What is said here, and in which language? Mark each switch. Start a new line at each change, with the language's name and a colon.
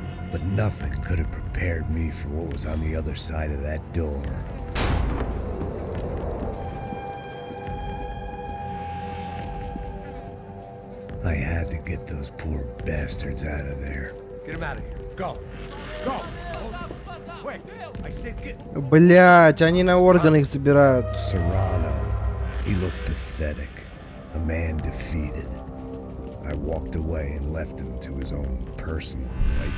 English: But nothing could have prepared me for what was on the other side of that door. I had to get those poor bastards out of there. Get him out of here. Go. Go. Wait. I said get.
Russian: Блять, они на органы их забирают.
English: Serrano. He looked pathetic. A man defeated. I walked away and left him to his own personal life.